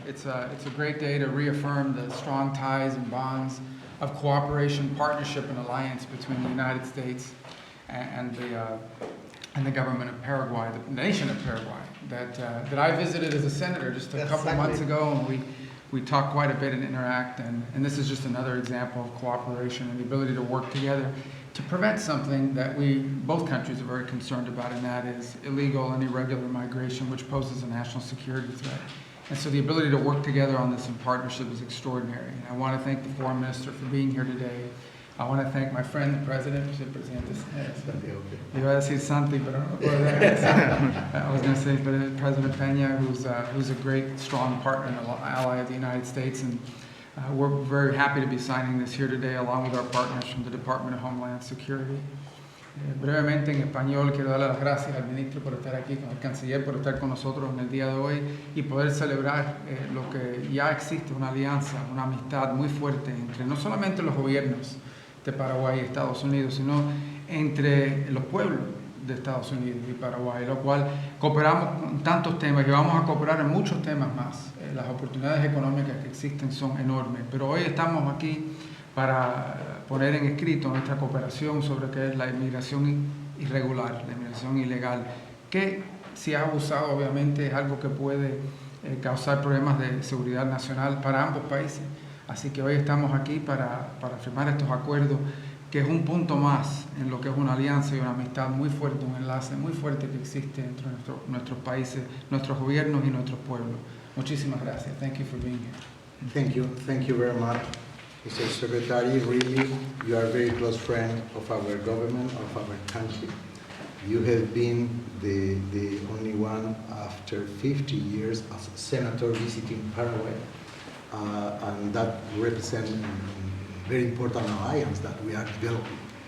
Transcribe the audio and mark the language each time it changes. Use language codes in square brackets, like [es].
[en] It's a great day to reaffirm the strong ties and bonds of cooperation, partnership, and alliance between the United States and the government of Paraguay, the nation of Paraguay, that I visited as a senator just a couple months ago, and we talked quite a bit and interact, and this is just another example of cooperation and the ability to work together to prevent something that both countries are very concerned about, and that is illegal and irregular migration, which poses a national security threat. And so the ability to work together on this in partnership is extraordinary. And I want to thank the Foreign Minister for being here today. I want to thank my friend, the President, [es] iba a decir Santi, pero no puedo decir. [en] I was going to say President Peña, who's a great, strong partner and ally of the United States. And we're very happy to be signing this here today, along with our partners from the Department of Homeland Security. [es] Brevemente en español quiero darle las gracias al ministro por estar aquí, al canciller por estar con nosotros en el día de hoy y poder celebrar lo que ya existe, una alianza, una amistad muy fuerte entre no solamente los gobiernos de Paraguay y Estados Unidos, sino entre los pueblos de Estados Unidos y Paraguay, lo cual cooperamos en tantos temas y vamos a cooperar en muchos temas más. Las oportunidades económicas que existen son enormes, pero hoy estamos aquí para poner en escrito nuestra cooperación sobre qué es la inmigración irregular, la inmigración ilegal, que si ha abusado obviamente es algo que puede causar problemas de seguridad nacional para ambos países. Así que hoy estamos aquí para firmar estos acuerdos, que es un punto más en lo que es una alianza y una amistad muy fuerte, un enlace muy fuerte que existe entre nuestros países, nuestros gobiernos y nuestros pueblos. Muchísimas gracias. [en] Thank you for being here. Thank you very much, Mr. Secretary. Really, you are a very close friend of our government, of our country. You have been the only one after 50 years as a senator visiting Paraguay, and that represents a very important alliance that we are developing.